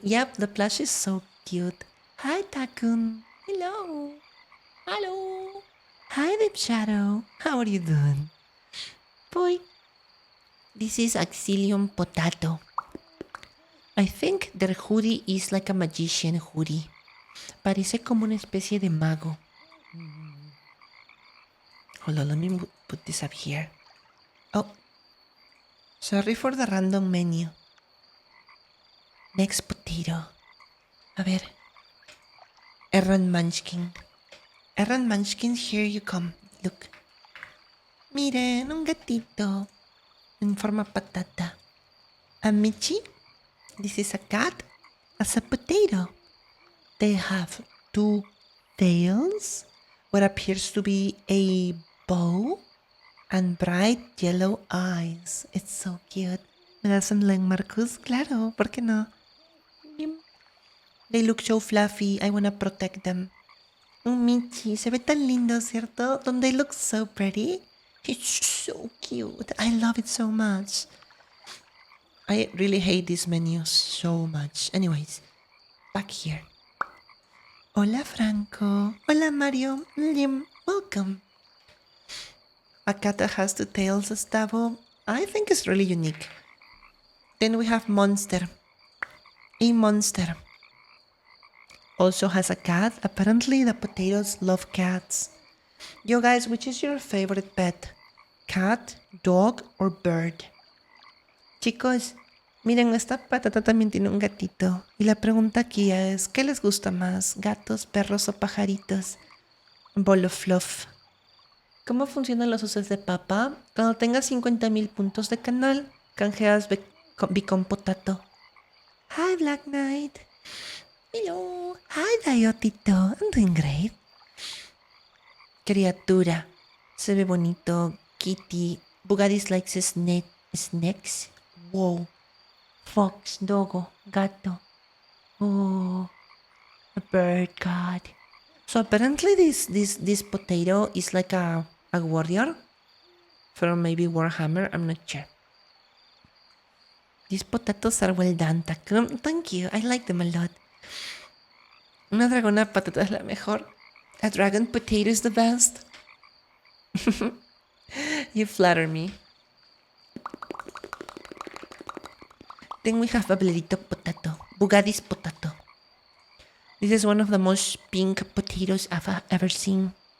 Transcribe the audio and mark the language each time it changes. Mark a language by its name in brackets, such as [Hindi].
[English] Yep, the plush is so cute. Hi, Takun. Hello. Hello. Hi, Deep Shadow. How are you doing? Boy. This is Axilium Potato. I think their hoodie is like a magician hoodie. [Spanish] Parece como una especie de mago. [English] Hold on, let me put this up here. Oh. Sorry for the random menu. Next potato. [Spanish] A ver. [English] Erran Munchkin. Erran Munchkin, here you come. Look. [Spanish] Miren, un gatito. En forma patata. A Michi. [English] This is a cat. As a potato. They have 2 tails, what appears to be a bow, and bright yellow eyes. It's so cute. [Spanish] ¿Me das un like, Marcus? Claro, ¿por qué no? [English] They look so fluffy. I wanna protect them. [Spanish] Michi, se ve tan lindo, ¿cierto? [English] Don't they look so pretty? It's so cute. I love it so much. I really hate this menu so much. Anyways, back here. Hola, Franco. Hola, Mario. Welcome. A cat that has two tails, Gustavo. I think it's really unique. Then we have Monster. A monster. Also has a cat. Apparently, the potatoes love cats. Yo, guys, which is your favorite pet? Cat, dog, or bird? [Spanish] Chicos, miren, esta patata también tiene un gatito. Y la pregunta aquí es, ¿qué les gusta más? ¿Gatos, perros o pajaritos? [English] Ball of fluff. [Spanish] ¿Cómo funcionan los usos de papa? Cuando tengas 50,000 puntos de canal, canjeas Become Potato. [English] Hi, Black Knight. Hello. Hi, Dayotito. I'm doing great. [Spanish] Criatura. Se ve bonito. [English] Kitty. Bugadis likes snakes. Wow. Fox, dogo, gato. Oh, a bird, God. So apparently this potato is like a warrior from maybe Warhammer. I'm not sure. These potatoes are well done, Takum. Thank you. I like them a lot. [Spanish] Una dragona patata es la mejor. [English] A dragon potato is the best. You flatter me. Then we have Bablerito potato. Bugadis potato. This is one of the most pink potatoes I've ever seen.